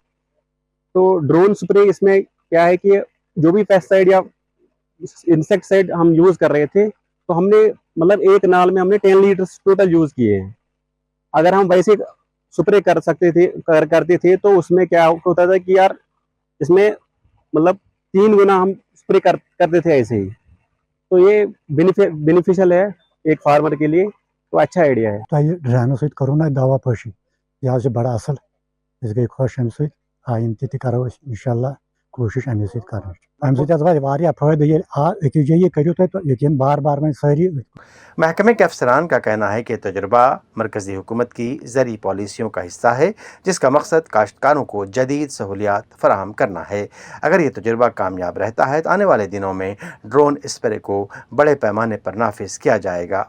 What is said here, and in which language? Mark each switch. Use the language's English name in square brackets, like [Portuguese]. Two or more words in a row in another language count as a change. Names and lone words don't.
[Urdu] تو [English] drone spray [Urdu] اس میں کیا ہے کہ جو بھی پیسٹائڈ یا انسیکٹسائڈ ہم یوز کر رہے تھے تو ہم نے ایک نال میں ہم نے 10 لیٹر [English] total use [Urdu] کیے ہیں۔ اگر ہم ویسے سپرے کرتے تھے تو اس میں کیا ہوتا تھا کہ یار اس میں 3 گنا ہم اسپرے کرتے تھے ایسے ہی۔ تو یہ بینیفیشل ہے ایک فارمر کے لیے، تو اچھا آئیڈیا ہے۔ [Kashmiri] تۄہہِ ڈرانو سۭتۍ کوٚروٕ نا دوا پٲشی، یہِ حظ چھُ بڑٕ اصل، أسۍ گٔے خۄش امہِ سۭتۍ۔ آیندٕ تہِ کرو أسۍ انشاءاللہ کوٗشش امے سۭتۍ کرنٕچ۔ امہِ سۭتۍ حظ واتہِ واریاہ فٲیدٕ، ییٚلہِ أکِس جایہِ یہِ کٔرِو تُہۍ ییٚتٮ۪ن بار بار وۄنۍ سٲری۔ [Urdu] محکمے کے افسران کا کہنا ہے کہ تجربہ مرکزی حکومت کی زرعی پالیسیوں کا حصہ ہے جس کا مقصد کاشتکاروں کو جدید سہولیات فراہم کرنا ہے۔ اگر یہ تجربہ کامیاب رہتا ہے تو آنے والے دنوں میں [English] drone spray [Urdu] کو بڑے پیمانے پر نافذ کیا جائے گا۔